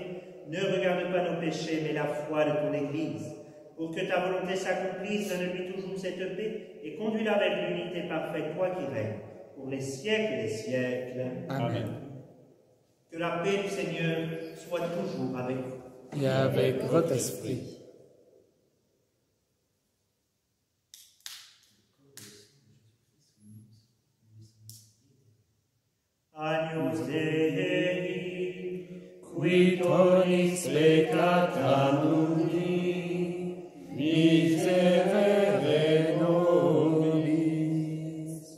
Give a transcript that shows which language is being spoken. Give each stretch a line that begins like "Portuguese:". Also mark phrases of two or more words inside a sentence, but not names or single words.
French: Ne regarde pas nos péchés, mais la foi de ton Église. Pour que ta volonté s'accomplisse, donne-lui toujours cette paix et conduis-la avec l'unité parfaite, toi qui règnes, pour les siècles des siècles. Amen. Que la paix du Seigneur soit toujours avec vous. Et avec votre esprit.
Latin: Agnus Dei, qui tollis peccata mundi, miserere nobis.